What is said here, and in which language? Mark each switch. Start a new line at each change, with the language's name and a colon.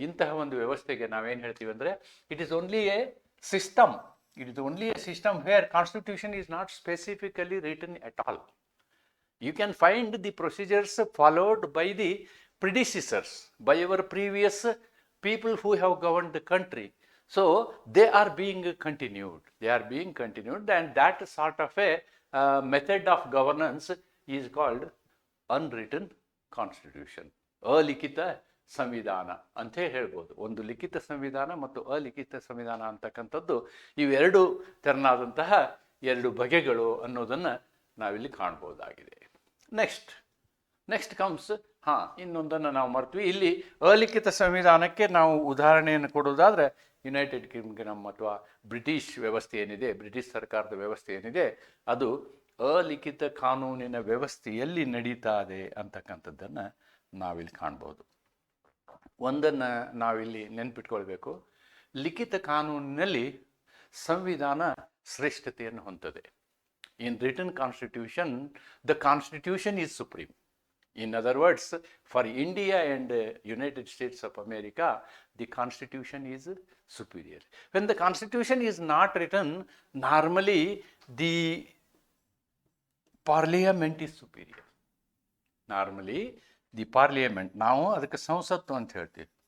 Kannada: ಇಂತಹ ಒಂದು ವ್ಯವಸ್ಥೆಗೆ ನಾವೇನು ಹೇಳ್ತೀವಿ ಅಂದರೆ,
English: It is only a system. It is only a system where constitution is not specifically written at all. You can find the procedures followed by the predecessors, by our previous people who have governed the country. So they are being continued. And that sort of a method of governance is called unwritten constitution.
Kannada: ಅಲಿಖಿತ ಸಂವಿಧಾನ ಅಂತ ಹೇಳ್ಬೋದು. ಒಂದು ಲಿಖಿತ ಸಂವಿಧಾನ ಮತ್ತು ಅಲಿಖಿತ ಸಂವಿಧಾನ ಅಂತಕ್ಕಂಥದ್ದು ಇವೆರಡು ತೆರನಾದಂತಹ ಎರಡು ಬಗೆಗಳು ಅನ್ನೋದನ್ನು ನಾವಿಲ್ಲಿ ಕಾಣ್ಬೋದಾಗಿದೆ. ನೆಕ್ಸ್ಟ್ ಕಮ್ಸ್ ಇನ್ನೊಂದನ್ನು ನಾವು ಮರ್ತೀವಿ. ಇಲ್ಲಿ ಅಲಿಖಿತ ಸಂವಿಧಾನಕ್ಕೆ ನಾವು ಉದಾಹರಣೆಯನ್ನು ಕೊಡೋದಾದರೆ, ಯುನೈಟೆಡ್ ಕಿಂಗ್ಡಮ್ ಅಥವಾ ಬ್ರಿಟಿಷ್ ವ್ಯವಸ್ಥೆ ಏನಿದೆ, ಬ್ರಿಟಿಷ್ ಸರ್ಕಾರದ ವ್ಯವಸ್ಥೆ ಏನಿದೆ, ಅದು ಅಲಿಖಿತ ಕಾನೂನಿನ ವ್ಯವಸ್ಥೆಯಲ್ಲಿ ನಡೀತಾ ಇದೆ ಅಂತಕ್ಕಂಥದ್ದನ್ನು ನಾವಿಲ್ಲಿ ಕಾಣ್ಬೋದು. ಒಂದನ್ನು ನಾವಿಲ್ಲಿ ನೆನ್ಪಿಟ್ಕೊಳ್ಬೇಕು. ಲಿಖಿತ ಕಾನೂನಿನಲ್ಲಿ ಸಂವಿಧಾನ ಶ್ರೇಷ್ಠತೆಯನ್ನು ಹೊಂದಿದೆ.
English: In written constitution, the constitution is supreme. In other words, for India and United States of America, the constitution is superior. When the constitution is not written, normally the parliament is superior. Normally the parliament,
Kannada: ನಾವು ಅದಕ್ಕೆ ಸಂಸತ್ತು ಅಂತ ಹೇಳ್ತೀವಿ.